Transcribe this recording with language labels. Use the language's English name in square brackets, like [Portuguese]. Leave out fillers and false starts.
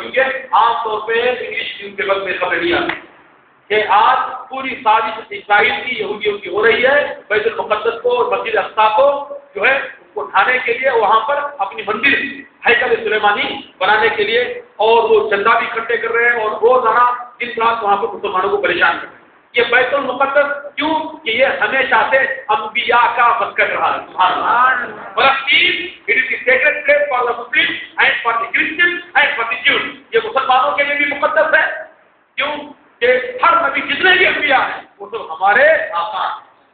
[Urdu] کیونکہ عام طور پہ انگلش نیوز پیپر میں خبر نہیں آتی کہ آج پوری سازش اسرائیل کی یہودیوں کی ہو رہی ہے بیت المقدس کو اور مسجد اقصی کو جو ہے اس کو ڈھانے کے لیے وہاں پر اپنی مندر ہیکل سلیمانی بنانے کے لیے اور وہ چندہ بھی اکٹھے کر رہے ہیں اور روزانہ دن رات وہاں پر مسلمانوں کو پریشان کر رہے ہیں. یہ بیت المقدس کیوں کہ یہ ہمیشہ سے انبیاء کا مسکن رہا ہے. سبحان اللہ. [English] فلسطین it is the sacred place for the Muslim and for the Christian and for the Jews. [Urdu] یہ مسلمانوں کے لیے بھی مقدس ہے. کیوں کہ ہر نبی جتنے بھی انبیاء ہیں وہ سب ہمارے آقا ہیں.